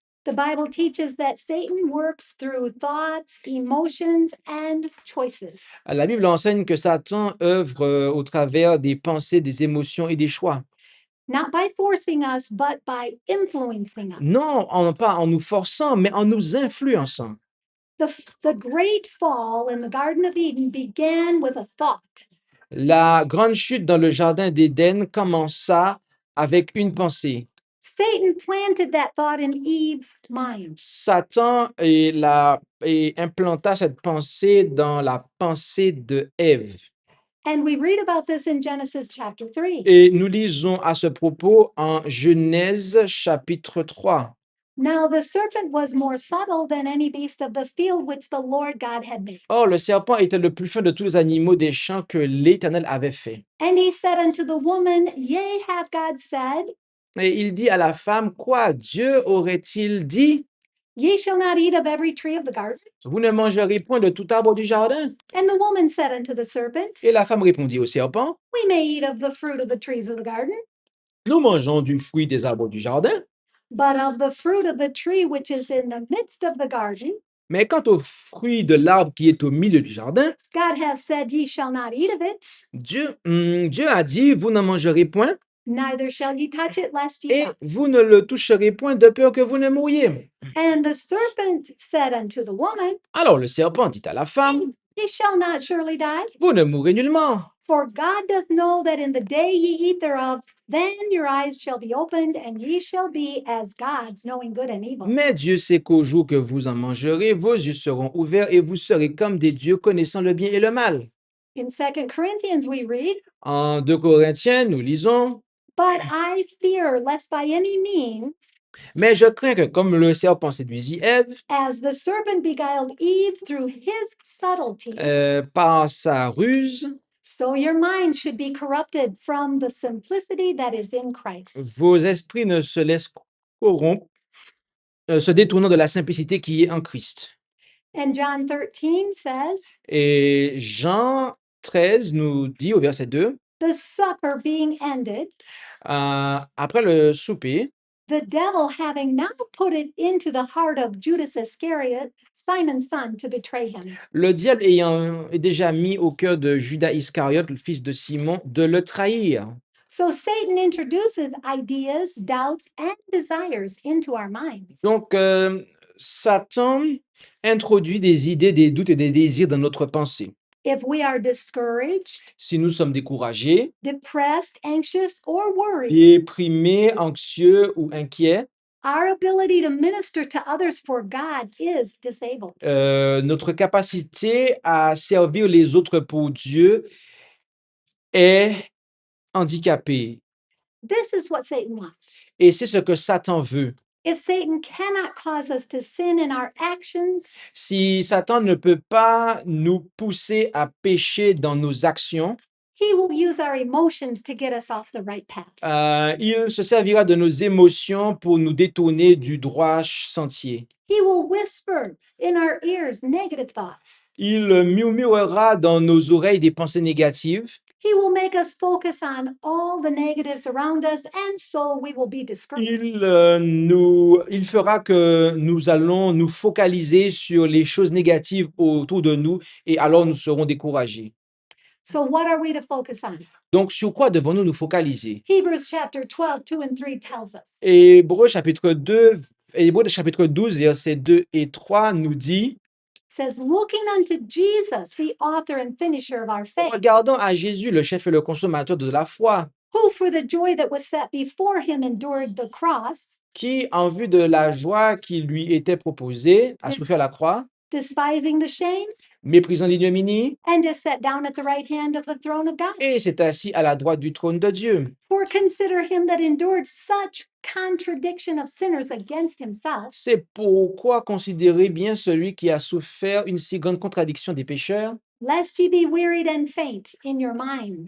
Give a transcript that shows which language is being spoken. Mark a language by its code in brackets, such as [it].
[en] The Bible teaches that Satan works through thoughts, emotions, and choices. [fr] La Bible enseigne que Satan œuvre au travers des pensées, des émotions et des choix. [en] Not by forcing us, but by influencing us. [fr] Non, pas en nous forçant, mais en nous influençant. [en] The great fall in the Garden of Eden began with a thought. [fr] La grande chute dans le jardin d'Éden commença avec une pensée. [en] Satan planted that thought in Eve's mind. [fr] Satan implanta cette pensée dans la pensée de Ève. [en] And we read about this in Genesis chapter 3. [fr] Et nous lisons à ce propos en Genèse chapitre 3. [en] Now the serpent was more subtle than any beast of the field which the Lord God had made. [fr] Or, le serpent était le plus fin de tous les animaux des champs que l'Éternel avait fait. [en] And he said unto the woman, Yea, hath God said, [fr] Et il dit à la femme, quoi, Dieu aurait-il dit? [en] Ye shall not eat of every tree of the garden? [fr] Vous ne mangerez point de tout arbre du jardin? [en] And the woman said unto the serpent, [fr] Et la femme répondit au serpent, [en] We may eat of the fruit of the trees of the garden, [fr] nous mangeons du fruit des arbres du jardin, [en] but of the fruit of the tree which is in the midst of the garden, [fr] mais quant au fruit de l'arbre qui est au milieu du jardin, [en] God hath said, Ye shall not eat of it, [fr] Dieu a dit, vous n'en mangerez point, [en] neither shall ye touch it, lest ye [fr] et [en] die. [fr] vous ne le toucherez point de peur que vous ne mouriez. [en] And the serpent said unto the woman, [fr] Alors le serpent dit à la femme, [en] Ye shall not surely die. [fr] vous ne mourrez nullement. [en] For God doth know that in the day ye eat thereof, then your eyes shall be opened, and ye shall be as gods, knowing good and evil. [fr] Mais Dieu sait qu'au jour que vous en mangerez, vos yeux seront ouverts et vous serez comme des dieux connaissant le bien et le mal. [en] In 2 Corinthians we read, [fr] En 2 Corinthiens, nous lisons, [en] But I fear lest by any means [fr] Mais je crains que, comme le serpent séduisit Ève, [en] as the serpent beguiled Eve through his subtlety, [fr] par sa ruse, [en] so your mind should be corrupted from the simplicity that is in Christ. [fr] vos esprits ne se laissent corrompre, se détournant de la simplicité qui est en Christ. [en] And John 13 says, [fr] Et Jean 13 nous dit au verset 2, [en] the supper being ended, [fr] après le souper, [en] the devil having now put it into the heart of Judas Iscariot, Simon's son, to betray him. [fr] le diable ayant déjà mis au cœur de Judas Iscariote, le fils de Simon, de le trahir. [en] So Satan introduces ideas, doubts, and desires into our minds. [fr] Donc, Satan introduit des idées, des doutes et des désirs dans notre pensée. [en] If we are discouraged, [fr] Si nous sommes découragés, [en] depressed, anxious, or worried, [fr] déprimés, anxieux ou inquiets, [en] our ability to minister to others for God is disabled. [fr] notre capacité à servir les autres pour Dieu est handicapée. [en] This is what Satan wants. [fr] Et c'est ce que Satan veut. [en] If Satan cannot cause us to sin in our actions, [fr] Si Satan ne peut pas nous pousser à pécher dans nos actions, [en] he will use our emotions to get us off the right path. [fr] il se servira de nos émotions pour nous détourner du droit sentier. [en] He will whisper in our ears negative thoughts. [fr] Il murmurera dans nos oreilles des pensées négatives. [en] He will make us focus on all the negatives around us, and so we will be discouraged. [fr] Il fera que nous allons nous focaliser sur les choses négatives autour de nous et alors nous serons découragés. [en] So what are we to focus on? [fr] Donc, sur quoi devons-nous nous focaliser? [en] Hebrews chapter 12, 2 and 3 tells us. [fr] Hébreux chapitre 12, versets 2 et 3 nous dit, [en] Says, looking unto Jesus, the author and finisher of our faith, [fr] regardons à Jésus, le chef et le consommateur de la foi, [en] who for the joy that was set before him endured the cross, [fr] qui, en vue de la joie qui lui était proposée, a souffert la croix, [en] despising the shame, [fr] méprisant l'ignominie, [en] and is set down at the right hand of the throne of God. [fr] et s'est assis à la droite du trône de Dieu. [en] For consider him that endured such contradiction of sinners against himself, [fr] C'est pourquoi considérez bien celui qui a souffert une si grande contradiction des pécheurs, [en] lest ye be wearied and faint in your minds.